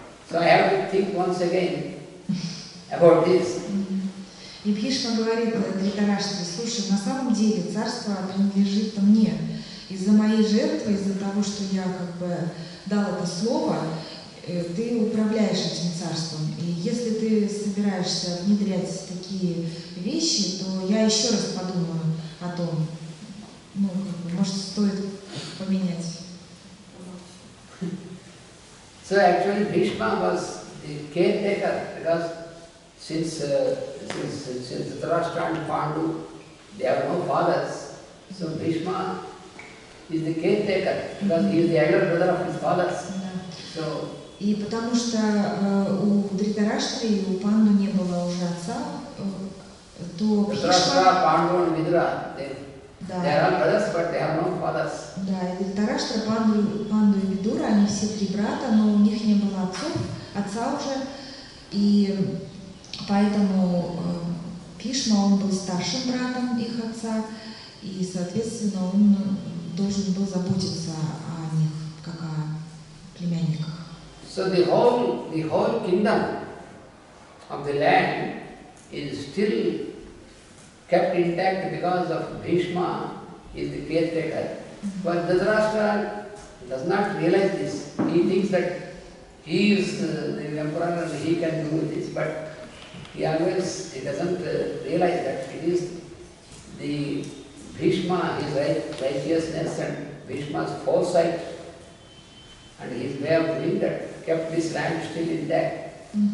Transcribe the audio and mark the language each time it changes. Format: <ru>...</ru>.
<en>So I have to think once again about this.</en> <ru>И Бхишма говорит Dhritarashtra, слушай, на самом деле царство принадлежит мне. Из-за моей жертвы, из-за того, что я как бы дал это слово, ты управляешь этим царством. И если ты собираешься внедрять такие вещи, то я еще раз подумаю о том, ну, как бы, может, стоит поменять.</ru> <en>So actually Bhishma was the caretaker, because since Dhritarashtra and Pandu, they have no fathers, so Bhishma is the caretaker, because he is the elder brother of his fathers. So,</en> <ru>и потому что у Dhritarashtra и у Панду не было уже отца, то</ru> <en>Dhritarashtra, Pandu and Vidura, they are all brothers, but they have no fathers.</en> <ru>Да, и Dhritarashtra, Панду и Видура, они все три брата, но у них не было отца уже, и поэтому Бхишма, он был старшим братом их отца, и, соответственно, он должен был заботиться о них, как о племянниках.</ru> <en>So the whole kingdom of the land is still kept intact because of Bhishma is the caretaker. But Dhritarashtra does not realize this. He thinks that he is the emperor and he can do this, but he doesn't realize that it is the Bhishma, his righteousness and Bhishma's foresight and his way of doing that kept this land still intact.</en>